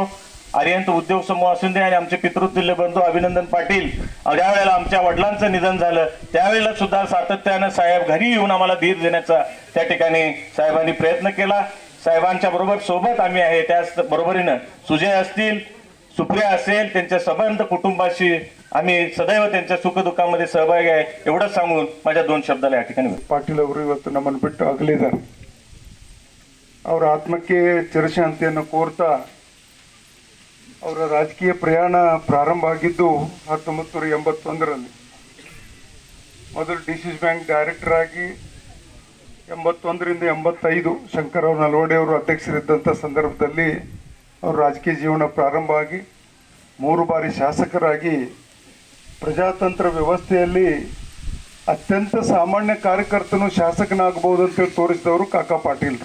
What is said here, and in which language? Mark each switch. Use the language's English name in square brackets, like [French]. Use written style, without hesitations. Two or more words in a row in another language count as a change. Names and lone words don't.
[Marathi] आर्यंत उद्योग समूह असून दे आणि आमचे पितृतुल्य बंधू अभिनंदन पाटील, ज्या वेळेला आमच्या वडिलांचं निधन झालं त्यावेळेला सुद्धा सातत्यानं साहेब घरी येऊन आम्हाला धीर देण्याचा त्या ठिकाणी साहेबांनी प्रयत्न केला. साहेबांच्या बरोबर सोबत आम्ही आहे. त्याच बरोबरीनं सुजय असतील, सुप्रिया असेल त्यांच्या संबंध कुटुंबाशी आम्ही सदैव त्यांच्या सुखदुःखामध्ये सहभागी आहे एवढंच सांगून माझ्या 2 शब्दाला या ठिकाणी [Kannada] ಪಾಟೀಲ್ ಅವರು ಇವತ್ತು ನಮ್ಮನ್ನು ಬಿಟ್ಟು ಅಗಲಿದ್ದಾರೆ. ಅವರ ಆತ್ಮಕ್ಕೆ ಚಿರಶಾಂತಿಯನ್ನು ಕೋರ್ತಾ ಅವರ ರಾಜಕೀಯ ಪ್ರಯಾಣ ಪ್ರಾರಂಭ ಆಗಿದ್ದು 1981ರಲ್ಲಿ. ಮೊದಲು [English] DCC bank director [Kannada] ಆಗಿ 81ರಿಂದ 85 ಶಂಕರರಾವ್ ನಲ್ವಡೆ ಅವರು ಅಧ್ಯಕ್ಷರಿದ್ದಂಥ ಸಂದರ್ಭದಲ್ಲಿ ಅವರ ರಾಜಕೀಯ ಜೀವನ ಪ್ರಾರಂಭ ಆಗಿ 3 ಬಾರಿ ಶಾಸಕರಾಗಿ ಪ್ರಜಾತಂತ್ರ ವ್ಯವಸ್ಥೆಯಲ್ಲಿ ಅತ್ಯಂತ ಸಾಮಾನ್ಯ ಕಾರ್ಯಕರ್ತನು ಶಾಸಕನಾಗಬಹುದು ಅಂತೇಳಿ ತೋರಿಸಿದವರು ಕಾಕಾ ಪಾಟೀಲ್.